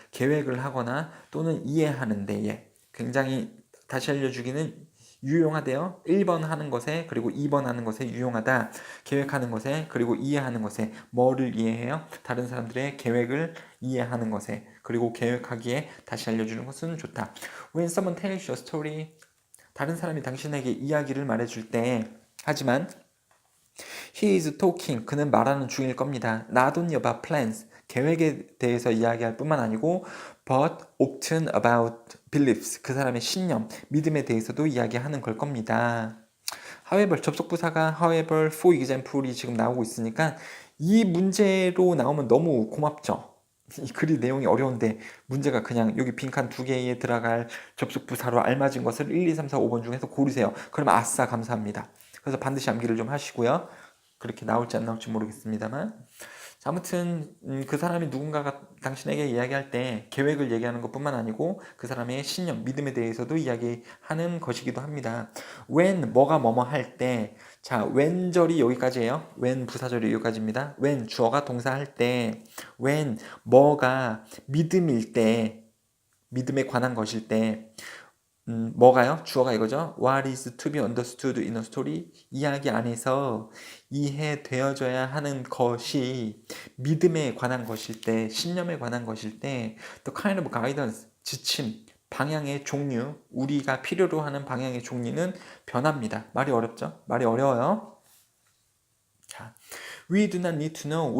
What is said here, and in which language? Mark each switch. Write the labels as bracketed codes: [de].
[ko] 계획을 하거나 또는 이해하는 데에 굉장히 다시 알려주기는 유용하대요. 1번 하는 것에 그리고 2번 하는 것에 유용하다. 계획하는 것에 그리고 이해하는 것에 뭐를 이해해요? 다른 사람들의 계획을 이해하는 것에 그리고 계획하기에 다시 알려주는 것은 좋다. [en] When someone tells you a story, [ko] 다른 사람이 당신에게 이야기를 말해줄 때 하지만 [en] He is talking. [ko] 그는 말하는 중일 겁니다. [en] Not only about plans. [ko] 계획에 대해서 이야기할 뿐만 아니고 [en] but often about beliefs. [ko] 그 사람의 신념, 믿음에 대해서도 이야기하는 걸 겁니다. However, 접속부사가 however, for example이 지금 나오고 있으니까 이 문제로 나오면 너무 고맙죠. 이 글이 내용이 어려운데 문제가 그냥 여기 빈칸 두 개에 들어갈 접속부사로 알맞은 것을 1, 2, 3, 4, 5번 중에서 고르세요. 그럼 아싸 감사합니다. 그래서 반드시 암기를 좀 하시고요. 그렇게 나올지 안 나올지 모르겠습니다만 아무튼 그 사람이 누군가가 당신에게 이야기할 때 계획을 얘기하는 것뿐만 아니고 그 사람의 신념, 믿음에 대해서도 이야기하는 것이기도 합니다. when 뭐가 뭐뭐 할 때, 자 when절이 여기까지예요. when 부사절이 여기까지입니다. when 주어가 동사할 때, when 뭐가 믿음일 때, 믿음에 관한 것일 때, 뭐가요? 주어가 이거죠. [en] What is to be understood in a story? [ko] 이야기 안에서 이해되어져야 하는 것이 믿음에 관한 것일 때, 신념에 관한 것일 때, [en] the kind of guidance, [ko] 지침, 방향의 종류, 우리가 필요로 하는 방향의 종류는 변합니다. 말이 어렵죠? 말이 어려워요. 자, [en] we do not need to know.